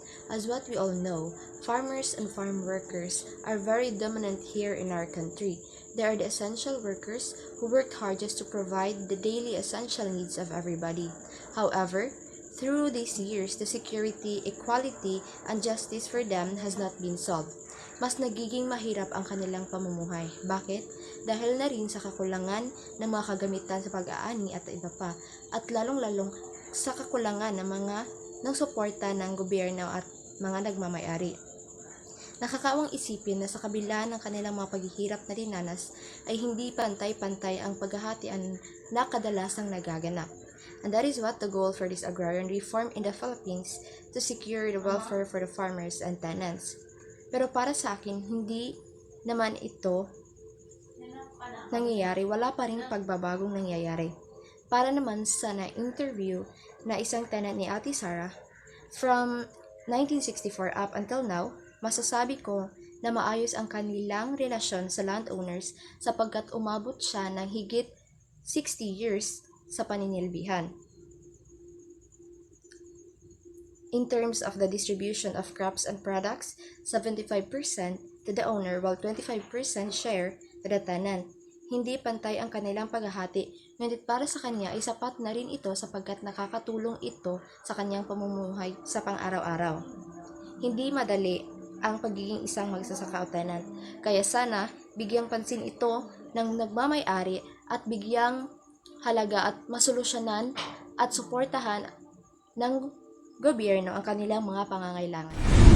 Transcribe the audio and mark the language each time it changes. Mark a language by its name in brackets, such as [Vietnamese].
[English] As what we all know, farmers and farm workers are very dominant here in our country. They are the essential workers who worked hard just to provide the daily essential needs of everybody. However, through these years, the security, equality, and justice for them has not been solved. [Filipino] Mas nagiging mahirap ang kanilang pamumuhay. Bakit? Dahil na rin sa kakulangan ng mga kagamitan sa pag-aani at iba pa, at lalong-lalong sa kakulangan ng suporta ng gobyerno at mga nagmamayari. Nakakaawang isipin na sa kabila ng kanilang mga paghihirap na dinanas ay hindi pantay-pantay ang paghahatian na kadalasang nagaganap. [English] And that is what the goal for this agrarian reform in the Philippines, to secure the welfare for the farmers and tenants. [Filipino] Pero para sa akin, hindi naman ito nangyayari, wala pa rin pagbabagong nangyayari. Para naman sa na-interview na isang tenant ni Ate Sarah, [English] from 1964 up until now, [Filipino] masasabi ko na maayos ang kanilang relasyon sa landowners sapagkat umabot siya ng higit 60 years sa paninilbihan. [English] In terms of the distribution of crops and products, 75% to the owner while 25% share to the tenant. [Filipino] Hindi pantay ang kanilang paghahati, ngunit para sa kanya ay sapat na rin ito sapagkat nakakatulong ito sa kanyang pamumuhay sa pang-araw-araw. Hindi madali ang pagiging isang magsasaka o tenant, kaya sana bigyang pansin ito ng nagmamay-ari at bigyang halaga at masolusyonan at suportahan ng gobyerno ang kanilang mga pangangailangan.